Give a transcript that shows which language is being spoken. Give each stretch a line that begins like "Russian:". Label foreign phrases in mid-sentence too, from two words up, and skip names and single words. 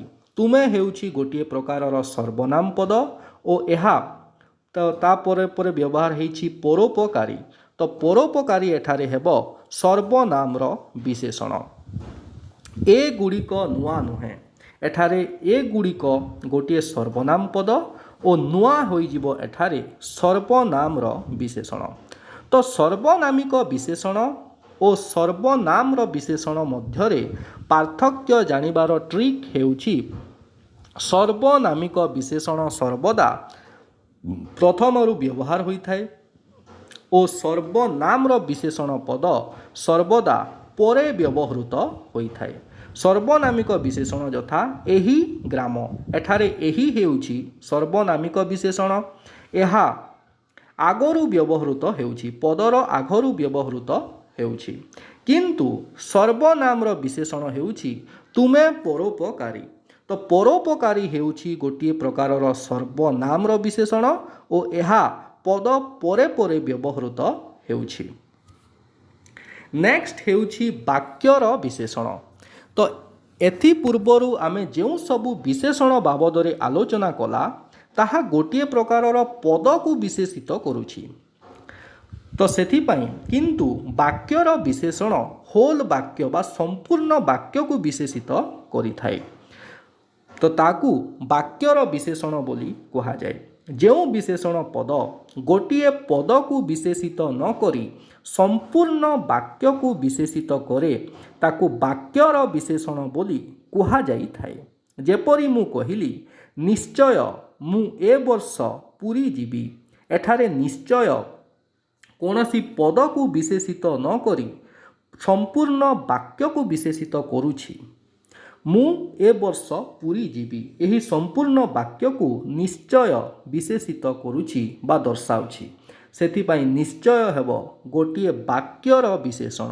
Odia: ତୁମେ ହେଉଛି ଗୋଟିଏ ପ୍ରକାରର ସର୍ବନାମ ପଦ ଓ ଏହା ତା ପରେ ପରେ ବ୍ୟବହାର ହେଛି ପରୋପକାରୀ। ତ ପରୋପକାରୀ ଏଠାରେ ହେବ ସର୍ବନାମର ବିଶେଷଣ। ଏ ଗୁଡ଼ିକ ନୂଆ ନୁହେଁ। ଏଠାରେ ଏ ଗୁଡ଼ିକ ଗୋଟେ ସର୍ବନାମ ପଦ ଓ ନୂଆ ହୋଇଯିବ ଏଠାରେ ସର୍ବନାମର ବିଶେଷଣ। ତ ସର୍ବନାମିକ ବିଶେଷଣ ଓ ସର୍ବନାମର ବିଶେଷଣ ମଧ୍ୟରେ ପାର୍ଥକ୍ୟ ଜାଣିବାର ଟ୍ରିକ ହେଉଛି ସର୍ବନାମିକ ବିଶେଷଣ ସର୍ବଦା ପ୍ରଥମରୁ ବ୍ୟବହାର ହୋଇଥାଏ ଓ ସର୍ବନାମର ବିଶେଷଣ ପଦ ସର୍ବଦା ପରେ ବ୍ୟବହୃତ ହୋଇଥାଏ। ସର୍ବନାମିକ ବିଶେଷଣ ଯଥା ଏହି ଗ୍ରାମ। ଏଠାରେ ଏହି ହେଉଛି ସର୍ବନାମିକ ବିଶେଷଣ। ଏହା ଆଗରୁ ବ୍ୟବହୃତ ହେଉଛି ପଦର ଆଗରୁ ବ୍ୟବହୃତ ହେଉଛି କିନ୍ତୁ ସର୍ବନାମର ବିଶେଷଣ ହେଉଛି ତୁମେ ପରୋପକାରୀ। ତ ପରୋପକାରୀ ହେଉଛି ଗୋଟିଏ ପ୍ରକାରର ସର୍ବନାମର ବିଶେଷଣ ଓ ଏହା ପଦ ପରେ ପରେ ବ୍ୟବହୃତ ହେଉଛି। नेक्स्ट ହେଉଛି ବାକ୍ୟର ବିଶେଷଣ। ତ ଏଥି ପୂର୍ବରୁ ଆମେ ଯେଉଁ ସବୁ ବିଶେଷଣ ବାବଦରେ ଆଲୋଚନା କଲା ତାହା ଗୋଟିଏ ପ୍ରକାରର ପଦକୁ ବିଶେଷିତ କରୁଛି। ତ ସେଥିପାଇଁ କିନ୍ତୁ ବାକ୍ୟର ବିଶେଷଣ ହେଲା ବାକ୍ୟ ବା ସମ୍ପୂର୍ଣ୍ଣ ବାକ୍ୟକୁ ବିଶେଷିତ କରିଥାଏ। ତ ତାକୁ ବାକ୍ୟର ବିଶେଷଣ ବୋଲି କୁହାଯାଏ। ଯେଉଁ ବିଶେଷଣ ପଦ ଗୋଟିଏ ପଦକୁ ବିଶେଷିତ ନ କରି ସମ୍ପୂର୍ଣ୍ଣ ବାକ୍ୟକୁ ବିଶେଷିତ କରେ ତାକୁ ବାକ୍ୟର ବିଶେଷଣ ବୋଲି କୁହାଯାଇଥାଏ। ଯେପରି ମୁଁ କହିଲି ନିଶ୍ଚୟ ମୁଁ ଏ ବର୍ଷ ପୁରୀ ଯିବି। ଏଠାରେ ନିଶ୍ଚୟ କୌଣସି ପଦକୁ ବିଶେଷିତ ନ କରି ସମ୍ପୂର୍ଣ୍ଣ ବାକ୍ୟକୁ ବିଶେଷିତ କରୁଛି। ମୁଁ ଏ ବର୍ଷ ପୁରୀ ଯିବି ଏହି ସମ୍ପୂର୍ଣ୍ଣ ବାକ୍ୟକୁ ନିଶ୍ଚୟ ବିଶେଷିତ କରୁଛି ବା ଦର୍ଶାଉଛି। ସେଥିପାଇଁ ନିଶ୍ଚୟ ହେବ ଗୋଟିଏ ବାକ୍ୟର ବିଶେଷଣ।